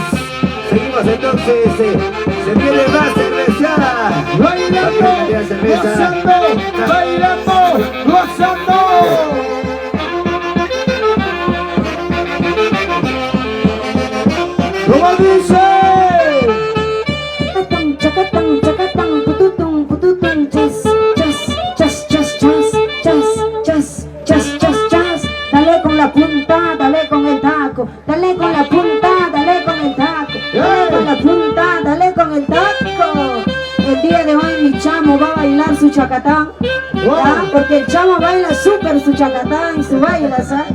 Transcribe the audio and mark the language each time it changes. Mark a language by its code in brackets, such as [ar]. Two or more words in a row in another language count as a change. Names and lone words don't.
[es] Seguimos entonces, se viene más cerveza. Bailando, gozando, bailando, gozando. ¿Cómo dice? Chacatán, chacatán, pututún, pututún, chas, chas, chas, chas, chas, chas, chas, chas, chas, chas. Dale con la punta, dale con el taco. Dale con la punta, dale con el taco. Dale con la punta, dale con el taco. El día de hoy mi chamo va a bailar su chacatán. ¿Ya? Porque el chamo baila súper su chacatán y su baila, ¿sabes?